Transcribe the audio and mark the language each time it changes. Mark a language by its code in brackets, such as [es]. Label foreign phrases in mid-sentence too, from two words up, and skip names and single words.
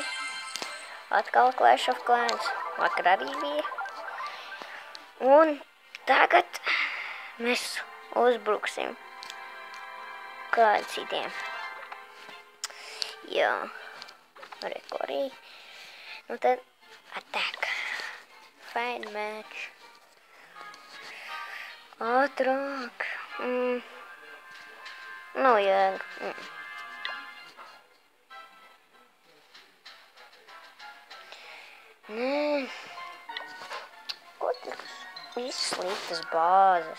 [lv] Atkal Clash of Clans. Vakar arī bija. Un tagad mēs uzbruksim kādiem citiem. Jā. Reko arī. Nu tad attack. [en] Fight match. [lv] Ātrāk. Nu, jā. Nē. Ko tas? Viss sliktas bāzes.